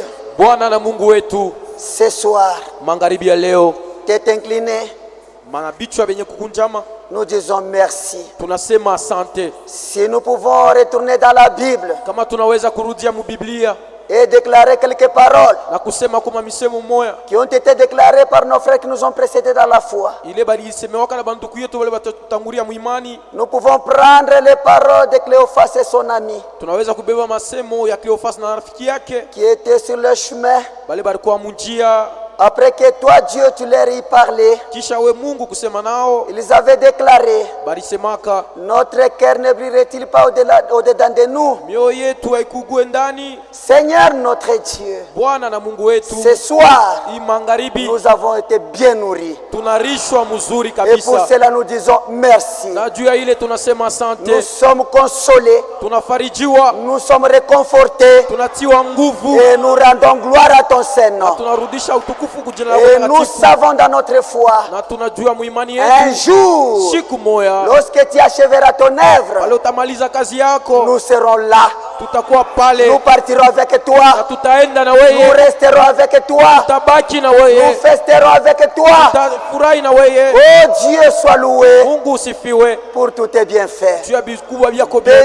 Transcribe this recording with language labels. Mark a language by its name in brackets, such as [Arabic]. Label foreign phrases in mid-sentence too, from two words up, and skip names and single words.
[Swahili] Bwana na Mungu wetu, [French] ce soir, [Swahili] magharibi ya leo, [French] tête inclinée, [Swahili] manabichwa benye kukunjama, [French] nous disons merci. [Swahili] tunasema asante. [French] Si nous pouvons retourner dans la Bible [Swahili] Kama tunaweza kurudia mu Biblia [French] et déclarer quelques paroles [Swahili] na kusema kuma misemo moya [French] qui ont été déclarées par nos frères qui nous ont précédés dans la foi, [Swahili] ile balisemewaka na banduku yetu wale batatangulia muimani, [French] nous pouvons prendre les paroles de Cléophas et son ami [Swahili] tunaweza kubeba masemo ya Cleophas na rafiki yake [French] qui étaient sur le chemin. [Swahili] bale balikuwa munjia. [French] Après que toi, Dieu, tu leur y parlais, [Swahili] Kisha we Mungu kusema nao, [French] ils avaient déclaré: [Swahili] balisemaka [French] notre cœur ne brillerait-il pas au-dedans de nous? [Swahili] mioyo yetu haikugue ndani. [French] Seigneur notre Dieu, [Swahili] Bwana na Mungu wetu, [French] ce soir, [Swahili] hii magharibi [French] nous avons été bien nourris. [Swahili] tunarishwa mzuri [French] Et pour [Swahili] kabisa, [French] cela, nous disons merci. [Swahili] na juu ya ile tunasema [French] Nous [Swahili] asante. [French] sommes consolés, [Swahili] Tunafarijiwa, [French] nous sommes réconfortés [Swahili] tunatiwa nguvu, [French] et nous rendons gloire à ton Saint-Nom. [Swahili] tunarudisha utukufu kujina [French] Et [Swahili] lako [French] nous [Swahili] takatifu, [French] savons dans notre foi, [Swahili] na tunajua muimani [French] un [Swahili] yetu [French] jour, [Swahili] siku moya [French] lorsque tu achèveras ton œuvre, [Swahili] pale utamaliza kazi yako, [French] nous serons là. [Swahili] tutakuwa pale [French] Nous partirons avec [Swahili] na [French] toi. [Swahili] tutaenda na [French] Nous [Swahili] weye, [French] resterons avec toi. [Swahili] tutabaki na [French] Nous [Swahili] weye, [French] festerons avec toi. [Swahili] tutafurahi na weye. [French] Oh Dieu, sois loué [Swahili] Mungu usifiwe [French] pour tous tes bienfaits. [Swahili] juu ya vikubwa vyako vyote.